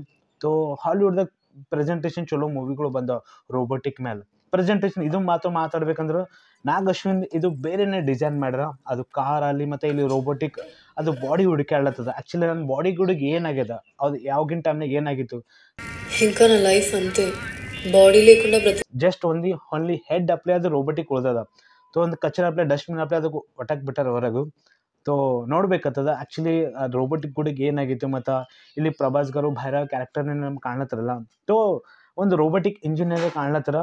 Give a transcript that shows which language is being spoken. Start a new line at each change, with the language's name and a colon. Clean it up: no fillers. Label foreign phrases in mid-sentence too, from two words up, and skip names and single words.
Kannada: ಸೊ ಹಾಲಿವುಡ್ದಾಗ ಪ್ರೆಸೆಂಟೇಷನ್ ಚಲೋ ಮೂವಿಗಳು ಬಂದವು ರೋಬೋಟಿಕ್ ಮೇಲೆ. ಪ್ರೆಸೆಂಟೇಷನ್ ಇದು ಮಾತಾಡ್ಬೇಕಂದ್ರೆ ನಾಗ್ ಅಶ್ವಿನ್ ಇದು ಬೇರೆನೇ ಡಿಸೈನ್ ಮಾಡ್ಯಾರ. ಅದು ಕಾರ್ ಅಲ್ಲಿ ಮತ್ತು ಇಲ್ಲಿ ರೋಬೋಟಿಕ್ ಅದು ಬಾಡಿ ಹುಡುಕಾಡ್ಲತ್ತದ. ಆ್ಯಕ್ಚುಲಿ ನನ್ನ ಬಾಡಿ ಹುಡುಗಿ ಏನಾಗ್ಯದ, ಅದು ಯಾವಾಗಿನ ಟೈಮ್ನಾಗ ಏನಾಗಿತ್ತು,
Telugu: ఇంకా నా లైఫ్ అంతే బాడీ లేకుండా
English: just only head
Kannada: ಅಪ್ಲೈ ಅದು ರೋಬೋಟಿಕ್ ಉಳ್ದದ. ಸೊ ಒಂದು ಕಚರ ಅಪ್ಲೈ, ಡಸ್ಟ್ಬಿನ್ ಅಪ್ಲೈ ಅದಕ್ಕೆ ಒಟ್ಟಕ್ಕೆ ಬಿಟ್ಟಾರ ಹೊರಗು. ಸೊ ನೋಡ್ಬೇಕತ್ತದ ಆ್ಯಕ್ಚುಲಿ ರೋಬೋಟಿಕ್ ಗುಡಿಗೆ ಏನಾಗಿತ್ತು. ಮತ್ತು ಇಲ್ಲಿ ಪ್ರಭಾಸ್ ಗಾರು ಭೈರವ ಕ್ಯಾರೆಕ್ಟರ್ನ ನಮ್ಗೆ ಕಾಣ್ಲತ್ತಾರಲ್ಲ. ಸೊ ಒಂದು ರೋಬೋಟಿಕ್ ಇಂಜಿನಿಯರ್ ಕಾಣ್ಲತ್ತಾರ.